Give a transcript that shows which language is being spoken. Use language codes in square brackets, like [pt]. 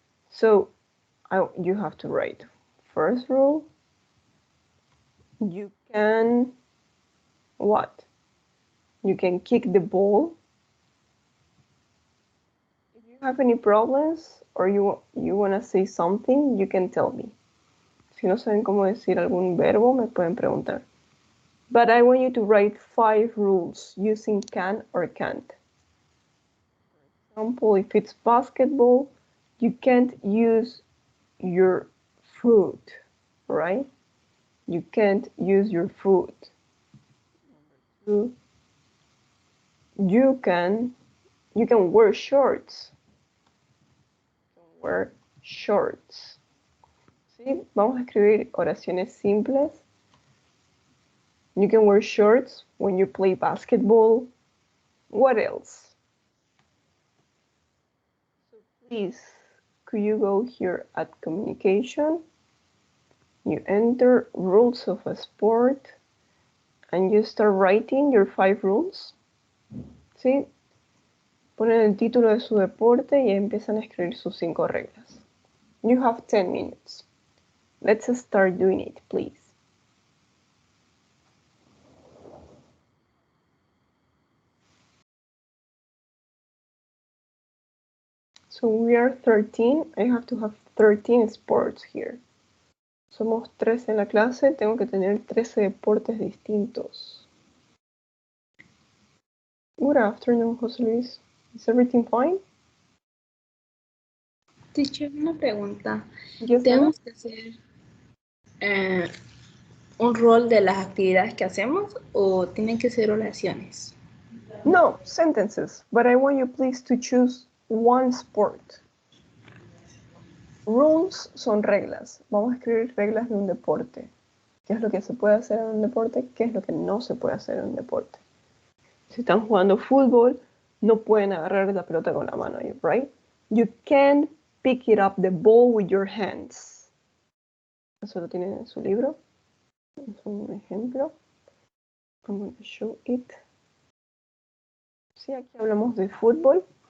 [en] So you have to write. First rule, you can what? You can kick the ball. If you have any problems or you want to say something, you can tell me. [es] Si no saben cómo decir algún verbo, me pueden preguntar. [en] But I want you to write 5 rules using can or can't. For example, if it's basketball, you can't use your foot, right? You can't use your foot. Number 2, you can wear shorts. You can wear shorts. [es] ¿Sí? Vamos a escribir oraciones simples. [en] You can wear shorts when you play basketball. What else? So please, could you go here at communication? You enter rules of a sport and you start writing your 5 rules. [es] ¿Sí? Ponen el título de su deporte y empiezan a escribir sus 5 reglas. [en] You have 10 minutes. Let's start doing it, please. So we are 13. I have to have 13 sports here. [es] Somos 13 en la clase, tengo que tener 13 deportes distintos. [en] Good afternoon, José Luis. Is everything fine? [es] Teacher, una pregunta. [en] Yes, [es] ¿Tenemos que hacer un rol de las actividades que hacemos o tienen que ser oraciones? [en] No, sentences. But I want you please to choose one sport. [es] Rules son reglas. Vamos a escribir reglas de un deporte. ¿Qué es lo que se puede hacer en un deporte? ¿Qué es lo que no se puede hacer en un deporte? Si están jugando fútbol, no pueden agarrar la pelota con la mano, right? [en] You can't pick it up the ball with your hands. [es] Eso lo tienen en su libro. Es un ejemplo. [en] I'm going to show it. [es] Sí, aquí hablamos de fútbol.